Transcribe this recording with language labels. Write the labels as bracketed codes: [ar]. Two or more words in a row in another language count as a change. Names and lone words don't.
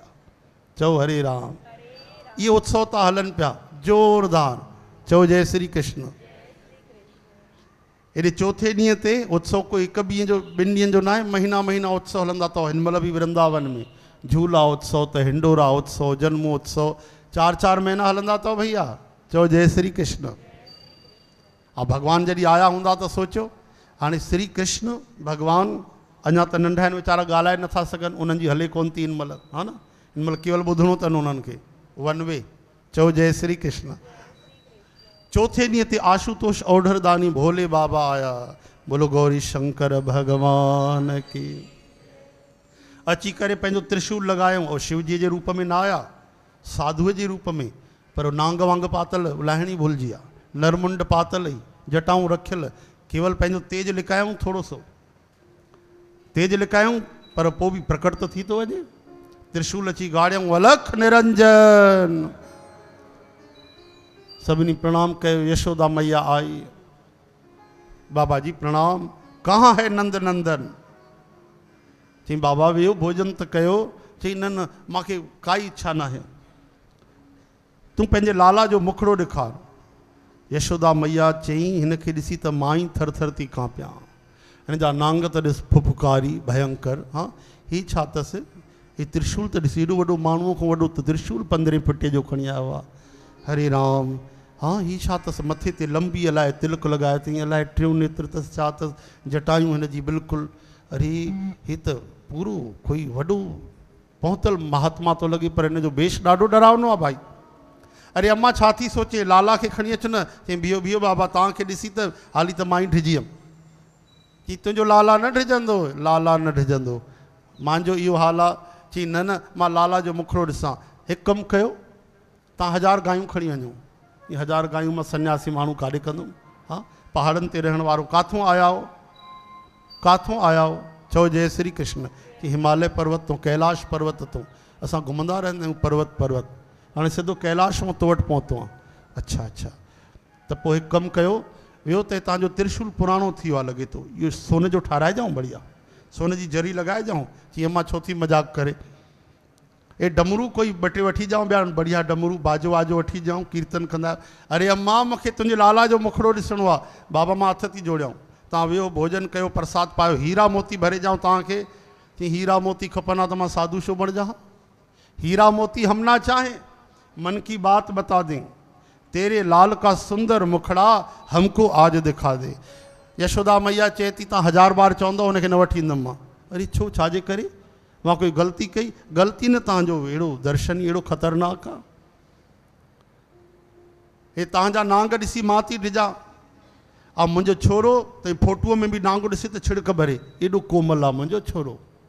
[sd] चओ हरे राम। ये उत्सव था हलन पिया जोरदार। चओ जय श्री कृष्ण। एॾे चौथे ॾींहं ते उत्सव कोई हिकु ॾींहं जो ॿिनि ॾींहंनि जो न आहे, महीना महीना उत्सव हलंदा अथव। हिन महिल बि वृंदावन में झूला उत्सव त हिंडोरा उत्सव, जन्मोत्सव 4-4 महीना हलंदा अथव भैया। चओ जय श्री कृष्ण। भगवान जॾहिं आया हूंदा त सोचो हाणे श्री कृष्ण भगवान अञा त नंढा आहिनि वीचारा, ॻाल्हाए नथा सघनि, उन्हनि जी हले कोन थी हिन महिल, हा न। हिन महिल केवल ॿुधणो अथनि उन्हनि खे [en] one way. [sd] चओ जय श्री कृष्ण। चौथे ॾींहं ते आशुतोष ओढ़रदानी भोले बाबा आया। [hi] बोलो गौरी शंकर भगवान की। [sd] अची करे पंहिंजो त्रिशूल लॻायूं और शिव जी जे रूप में न आया, साधुअ जे रूप में, पर नांग वांग पातल लाहिणी भुलिजी विया, नरमुंड पातल ई, जटाऊं रखियल, केवल पंहिंजो तेज लिकायूं, थोरो सो तेज लिकायूं, पर पोइ बि प्रकट त थी थो वञे। त्रिशूल अची गाड़ियऊं, अलख निरंजन। सभिनी प्रणाम कयो। यशोदा मैया आई। [hi] बाबा जी प्रणाम। कहाँ है नंद नंदन? [sd] चई बाबा वियो भोजन त कयो। चई न न मूंखे काई इच्छा न आहे, तूं पंहिंजे लाला जो मुखड़ो ॾेखार। यशोदा मैया चई हिनखे ॾिसी त मां ई थर थर थी कांपियां। हिन जा नांग त ॾिस फुफकारी भयंकर। हाँ हीउ छा अथसि? हीउ त्रिशूल त ॾिस, एॾो वॾो माण्हूअ खां वॾो त त्रिशूल 15 फुटे जो खणी आयो आहे। हरे राम। हाँ हीउ छा अथसि? मथे ते लंबी अलाए तिलक लॻाए अथई, अलाए 3 नेत्र अथसि, छा अथसि? जटायूं हिन जी बिल्कुलु। अरे हीउ त पूरो कोई वॾो पहुतल महात्मा थो लॻे, पर हिन जो वेश ॾाढो डरावनो आहे भाई। अरे अम्मा छा थी सोचे? लाला खे खणी अच न। चई बीहो बीहो बाबा, तव्हांखे ॾिसी त हाली त मां ई डिॼी वियमि। चई तुंहिंजो लाला न डिॼंदो? लाला न डिॼंदो, मुंहिंजो इहो हाल आहे। चई न न मां लाला जो मुखड़ो ॾिसां। हिकु कमु कयो, तव्हां 1000 गायूं खणी वञो। ये 1000 गायूं मां सन्यासी माण्हू काॾे कंदुमि? हाँ पहाड़नि ते रहण वारो। काथों आया हो? काथों आया हो? चओ जय श्री कृष्ण। कि हिमालय पर्वत तो, कैलाश पर्वत तो। असां घुमंदा रहंदा आहियूं पर्वत पर्वत। हाणे सिधो कैलाश मां तो वटि पहुतो आहे। अच्छा अच्छा, त पोइ हिकु कमु कयो, वियो त तव्हांजो त्रिशूल पुराणो थी वियो आहे लॻे थो, इहो सोने जो ठाराइजाऊं, बढ़िया सोने जी जरी लॻाइजाऊं। चई मां छो थी मजाक करे? ए डमरू कोई 2 टे वठी जाऊं, ॿिया बढ़िया डमरू बाजो वाजो वठी जाऊं, कीर्तन कंदा। अरे अम्मा मूंखे तुंहिंजे लाला जो मुखड़ो ॾिसणो आहे। बाबा मां हथ थी जोड़ियाऊं। तव्हां वियो भोजन कयो, प्रसाद पायो, हीरा मोती भरे जाऊं तव्हांखे। चई हीरा मोती खपना त मां साधु छो बणिजा? [hi] हीरा मोती हम ना चाहें, मन की बात बता दें, तेरे लाल का सुंदर मुखड़ा हमको आज दिखा दे। [sd] यशोदा मैया चए थी तव्हां 1000 बार चवंदो उनखे न वठी ईंदुमि मां। अरे छो, छाजे करे? मां कोई ग़लती कई? ग़लती न, तव्हांजो अहिड़ो दर्शन अहिड़ो ख़तरनाक आहे। हे तव्हांजा नांग ॾिसी मां थी डिॼा। मुंहिंजो छोरो त फोटूअ में बि नांग ॾिसे त छिड़क भरे, एॾो कोमल आहे मुंहिंजो छोरो।